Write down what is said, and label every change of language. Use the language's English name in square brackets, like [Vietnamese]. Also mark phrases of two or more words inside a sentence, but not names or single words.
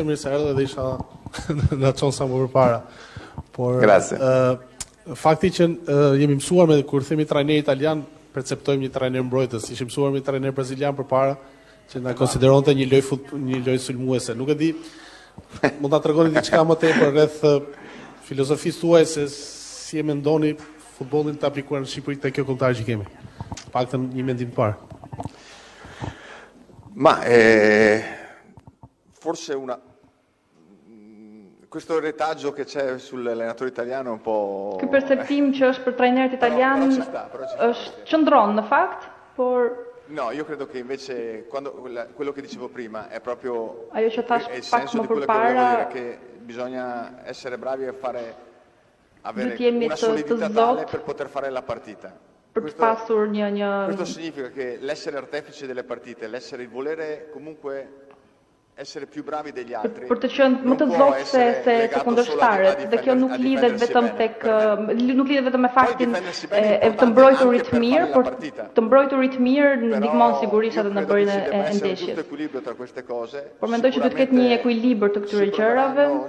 [Albanian] Mirë erdhe dhe isha në qonë sa më përpara. Por, fakti që jemi mësuar me kur themi trajner italian, perceptojmë një trajner mbrojtës, ishim mësuar me trajner brazilian përpara, që na konsideronte një lojë sulmuese. Nuk e di, mund ta tregoni diçka më tepër rreth filozofisë tuaj se si e mendoni futbollin të aplikuar në Shqipëri te kjo kombëtar që kemi. Paktën një mendim të parë. [Italian] Ma forse questo retaggio che c'è sull'allenatore italiano è un po'... [Albanian] Ky perceptim që është për trajnerët italian është qëndron në fakt, por... [Italian] No, io credo che invece quello che dicevo prima è proprio il senso di quello che volevo dire, che bisogna essere bravi a avere una solidità tale per poter fare la partita. Questo significa che l'essere artefice delle partite, l'essere il volere comunque [Albanian] për të qenë më të zgjuar se të kundërshtarët, dhe kjo nuk lidhet vetëm me faktin e të mbrojturit mirë, por të mbrojturit mirë ndihmon sigurisht edhe në bërjen e ndeshjes. Por mendoj që duhet të ketë një ekuilibër të këtyre gjërave.